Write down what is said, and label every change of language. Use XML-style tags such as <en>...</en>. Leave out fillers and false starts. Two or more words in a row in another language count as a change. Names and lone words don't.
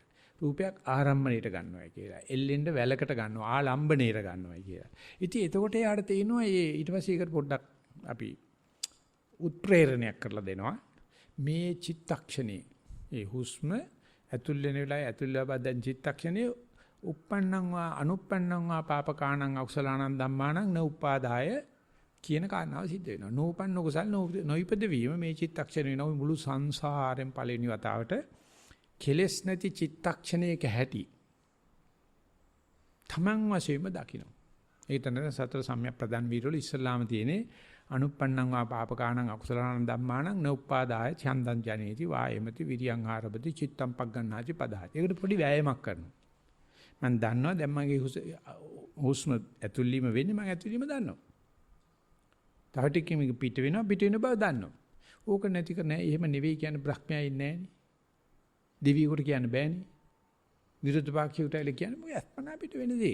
<si>රූපයක් ආරම්භණයට ගන්නවයි කියලා. එල්ලෙන්න වැලකට ගන්නවා, ආලම්බණයට ගන්නවයි කියලා. ඉතින් එතකොට යාට තේිනවා ඊට පස්සේ ඒකට පොඩ්ඩක් අපි උත්ප්‍රේරණයක් කරලා දෙනවා. මේ චිත්තක්ෂණේ ඒ හුස්ම ඇතුල් වෙන වෙලාවේ ඇතුල් වෙලා දැන් චිත්තක්ෂණේ</si> <pi>uppannam va anuppannam va papakaanam akusalaanam dhammaanam na uppaadaya</pi> <si>කියන කාරණාව සිද්ධ වෙනවා. නෝපන්න කුසල් නොයිපද වීම මේ චිත්තක්ෂණේ වෙනවා මුළු සංසාරයෙන් පළවෙනි වතාවට කෙලස් නැති චිත්තක්ෂණයක හැටි. තමන් වශයෙන්ම දකින්න. ඒ තැන සතර සම්‍යක් ප්‍රදාන් වීරවල ඉස්සල්ලාම තියෙන්නේ</si> <pi>අනුප්පන්නං වා පාපකාණං අකුසලාණං ධම්මාණං නෝප්පාදාය ඡන්දං ජනේති වායමති විරියං ආරබති චිත්තං පග්ගණ්ණාති පදාති.</pi> <si>ඒකට පොඩි වෑයමක් කරනවා. මම දන්නවා දැන් මගේ හුස්ම ඇතුළීම වෙන්නේ මම ඇතුළීම දන්නවා. තව ටිකකින් මේක පිට වෙනවා පිට වෙන බව දන්නවා. ඕක නැති කර නෑ. එහෙම නෙවෙයි කියන්නේ බ්‍රහ්මයා ඉන්නේ නෑනේ. දෙවියෙකුට කියන්න බෑනේ. විරුද්ධ පාක්ෂිකට ඇවිල්ලා කියන්නේ මොකද අස්පනා පිට වෙන දේ.</si>